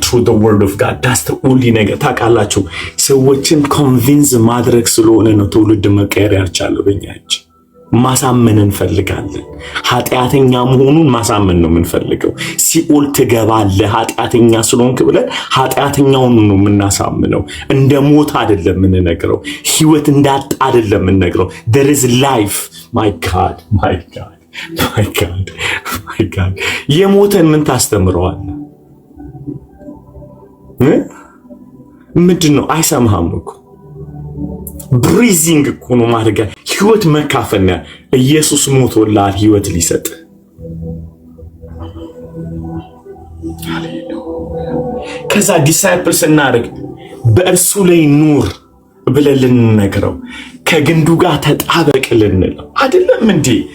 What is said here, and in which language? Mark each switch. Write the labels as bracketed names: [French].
[English] through the word of God that's the only [Amharic] ነገር ታውቃላችሁ። ሰዎችን ኮንቪንስ ማድረግ ስለሆነ ነው ትውልድ መቀየር ያልቻለው። በእኛ እጅ ማሳመን እንፈልጋለን። ኃጢአተኛ መሆኑን ማሳመን ነው የምንፈልገው። ሲኦል ትገባለህ ኃጢአተኛ ስለሆንክ ብለን ኃጢአተኛውን ነው የምናሳምነው። እንደ ሞት አይደለም የምንነግረው፣ ህይወት እንዳጣ አይደለም የምንነግረው። [English] there is life. my god my god my god my god [Amharic] የሞተን ምን ታስተምረዋለህ? ምንድን ነው? አይሰማህም እኮ ብሪዚንግ እኮ ነው ማድረግ። ህይወት መካፈል ነው። ኢየሱስ ሞቶልሃል ህይወት ሊሰጥ። ከዛ ዲሳይፕል ስናደርግ በእርሱ ላይ ኑር ብለን ልንነግረው፣ ከግንዱ ጋር ተጣበቅ ልንለው አይደለም እንዴ?